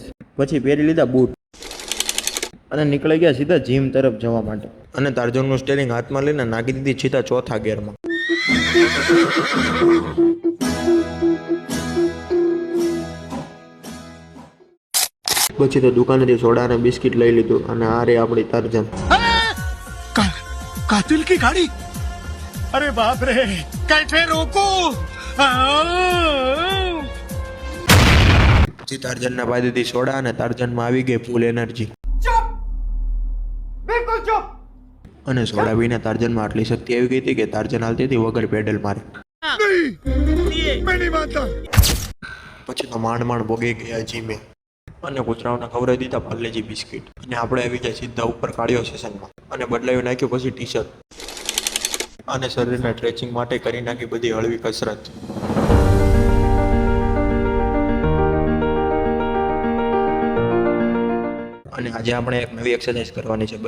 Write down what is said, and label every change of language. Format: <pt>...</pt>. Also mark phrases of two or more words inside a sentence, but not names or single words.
<gu>પછી પહેરી લીધા બૂટ અને નીકળી ગયા સીધા જીમ તરફ જવા માટે. અને તારજનનું સ્ટેરિંગ હાથમાં લઈને નાખી દીધી સીધા ચોથા ગેરમાં. પછી તો દુકાનેથી સોડા અને બિસ્કિટ લઈ લીધું અને આ રે આપણી તારજન.</gu> <hi>कातिल की गाड़ी। अरे बाप रे, कैसे रोको।</hi> <gu>પછી તારજનના પાસેથી સોડા અને તારજનમાં આવી ગઈ ફૂલ એનર્જી.</gu> <hi>बिल्कुल चुप।</hi> <gu>અને સોડા પીને તારજનમાં આટલી શક્તિ આવી ગઈ હતી કે તારજન હાલતી હતી વગર પેડલ મારે.</gu> <hi>मैं नहीं मानता।</hi> <gu>પછી તો માંડ ભોગી ગયા જીમે અને કૂતરાઓને ખવડાવી દીધા પાર્લેજી બિસ્કિટ. અને આપણે આવી ગયા સીધા ઉપર કાર્ડિયો સેશનમાં અને બદલાવી નાખ્યું પછી ટી શર્ટ અને શરીરના સ્ટ્રેચિંગ માટે કરી નાખી બધી હળવી કસરત. અને આજે આપણે એક નવી એક્સરસાઇઝ કરવાની છે.</gu>